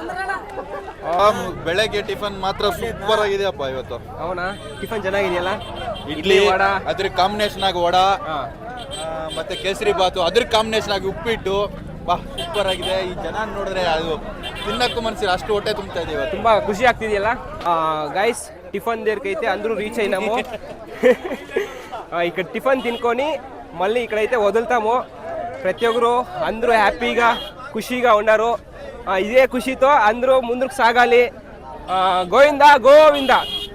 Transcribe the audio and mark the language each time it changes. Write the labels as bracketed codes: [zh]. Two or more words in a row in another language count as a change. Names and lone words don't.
[kn] ಬೆಳಗ್ಗೆ ಟಿಫನ್ ಮಾತ್ರ ಸೂಪರ್ ಆಗಿದೆಯಪ್ಪ ಇವತ್ತು. ಅವನಾ ಟಿಫನ್ ಚೆನ್ನಾಗಿದೆಯಲ್ಲ? ಇಡ್ಲಿ ವಡ. ಅದ್ರ ಕಾಂಬಿನೇಷನ್ ಆಗಿ ವಡ ಮತ್ತೆ ಕೇಸರಿ ಬಾತು ಅದ್ರ ಕಾಂಬಿನೇಷನ್ ಆಗಿ ಉಪ್ಪಿಟ್ಟು ಬಾ ಸೂಪರ್ ಆಗಿದೆ. ಈ ಜನ ನೋಡಿದ್ರೆ ಅದು ತಿನ್ನಕ್ಕೂ ಮನ್ಸಿಲ್ಲ, ಅಷ್ಟು ಹೊಟ್ಟೆ ತುಂಬ್ತಾ ಇದೆ ಇವತ್ತು. ತುಂಬ ಖುಷಿ ಆಗ್ತಿದೆಯಲ್ಲ ಗೈಸ್. [te] టిఫన్ దగ్గరికి అందరూ రీచ్ అయినాము. ఇక్కడ టిఫన్ తినుకొని మళ్ళీ ఇక్కడైతే వదులుతాము. ప్రతి ఒక్కరు అందరూ హ్యాపీగా ఖుషీగా ఉన్నారు. ఇదే ఖుషితో అందరూ ముందుకు సాగాలి. గోవిందా గోవిందా.